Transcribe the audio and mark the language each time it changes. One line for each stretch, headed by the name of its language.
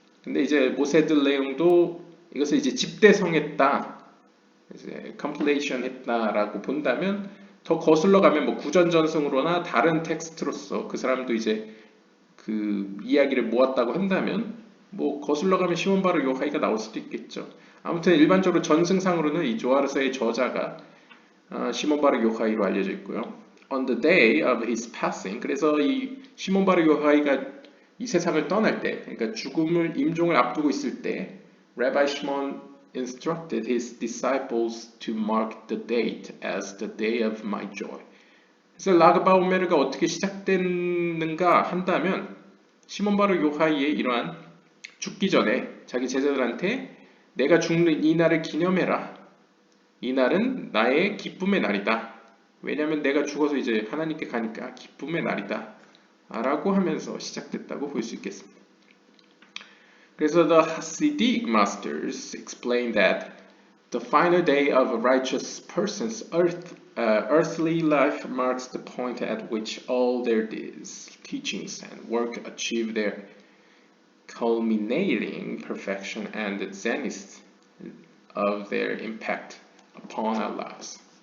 Korean: 근데 이제 모세드 레옹도 이것을 이제 집대성했다, 이제 컴플레이션 했다라고 본다면 더 거슬러 가면 뭐 구전전승으로나 다른 텍스트로서 그 사람도 이제 그 이야기를 모았다고 한다면 뭐 거슬러 가면 시몬 바르 요하이가 나올 수도 있겠죠. 아무튼 일반적으로 전승상으로는 이 조아르서의 저자가 시몬 바르 요하이로 알려져 있고요.
English: On the day of his passing,
Korean: 그래서 이 시몬 바르 요하이가 이 세상을 떠날 때, 그러니까 임종을 앞두고 있을 때,
English: Rabbi Shimon instructed his disciples to mark the date as the day of my joy.
Korean: 그래서 라그바오메르가 어떻게 시작됐는가 한다면 시몬 바르 요하이의 이러한 죽기 전에 자기 제자들한테 내가 죽는 이 날을 기념해라. 이 날은 나의 기쁨의 날이다. 왜냐하면 내가 죽어서 이제 하나님께 가니까 기쁨의 날이다. 라고 하면서 시작됐다고 볼 수 있겠습니다. 그래서
English: the Hasidic masters explain that the final day of a righteous person's earthly life marks the point at which all their deeds, teachings, and work achieve their culminating perfection and the zenith of their impact upon our lives.